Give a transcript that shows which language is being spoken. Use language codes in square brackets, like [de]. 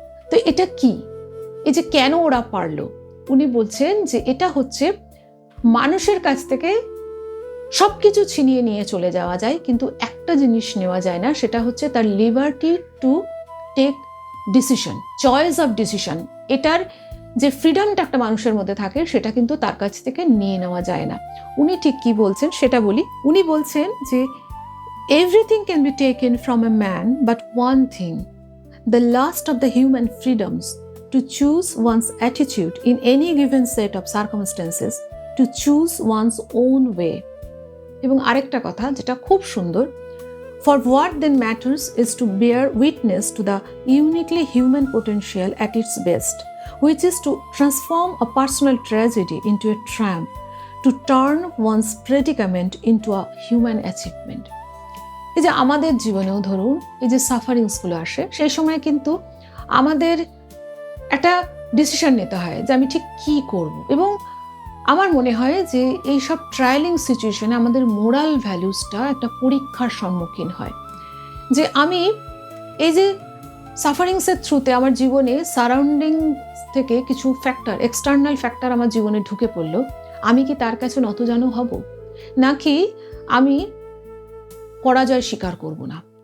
[bn] তো এটা কি, এই যে কেন ওরা পারলো? উনি বলছেন যে এটা হচ্ছে মানুষের কাছ থেকে সবকিছু ছিনিয়ে নিয়ে চলে যাওয়া যায়, কিন্তু একটা জিনিস নেওয়া যায় না, সেটা হচ্ছে তার [en] Liberty to take decision, choice of decision. [bn] এটার যে ফ্রিডমটা একটা মানুষের মধ্যে থাকে, সেটা কিন্তু তার কাছ থেকে নিয়ে নেওয়া যায় না। উনি ঠিক কি বলছেন সেটা বলি। উনি বলছেন যে [en] Everything can be taken from a man, but one thing, the last of the human freedoms, to choose one's attitude in any given set of circumstances, to choose one's own way. [bn] এবং আরেকটা কথা যেটা খুব সুন্দর, [en] for what then matters is to bear witness to the uniquely human potential at its best, which is to transform a personal tragedy into a triumph, to turn one's predicament into a human achievement. [bn] এই যে আমাদের জীবনেও ধরুন এই যে সাফারিংসগুলো আসে, সেই সময় কিন্তু আমাদের একটা ডিসিশন নিতে হয় যে আমি ঠিক কী করব। এবং আমার মনে হয় যে এইসব ট্রায়ালিং সিচুয়েশনে আমাদের মোরাল ভ্যালুসটা একটা পরীক্ষার সম্মুখীন হয়, যে আমি এই যে সাফারিংসের থ্রুতে আমার জীবনে সারাউন্ডিং থেকে কিছু ফ্যাক্টর, এক্সটার্নাল ফ্যাক্টর আমার জীবনে ঢুকে পড়লো, আমি কি তার কাছে নতজানু হব, নাকি আমি পরাজয় স্বীকার করব না।